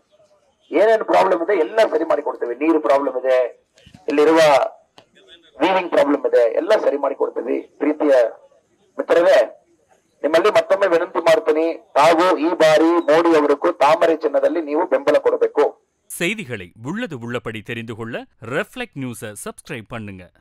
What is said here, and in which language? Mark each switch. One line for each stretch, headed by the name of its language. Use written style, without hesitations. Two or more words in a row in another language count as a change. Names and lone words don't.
Kannada: ಏನೇನು ಪ್ರಾಬ್ಲಮ್ ಇದೆ ಎಲ್ಲ ಸರಿ ಮಾಡಿ ಕೊಡ್ತೀವಿ. ನೀರು ಪ್ರಾಬ್ಲಮ್ ಇದೆ, ಇಲ್ಲಿರುವ
English: weaving problem
Kannada: ಇದೆ, ಎಲ್ಲ ಸರಿ ಮಾಡಿ ಕೊಡ್ತೀವಿ. ಪ್ರೀತಿಯ ಮಿತ್ರರೇ, ನಿಮ್ಮಲ್ಲಿ ಮತ್ತೊಮ್ಮೆ ವಿನಂತಿ ಮಾಡ್ತೀನಿ, ತಾವು ಈ ಬಾರಿ ಮೋದಿ ಅವರಿಗೂ ತಾಮರೆ ಚಿನ್ನದಲ್ಲಿ ನೀವು ಬೆಂಬಲ ಕೊಡಬೇಕು.
Tamil: செய்திகளை உள்ளது உள்ளபடி தெரிந்து கொள்ள ரெஃப்ளெக்ட் நியூஸை சப்ஸ்கிரைப் பண்ணுங்க.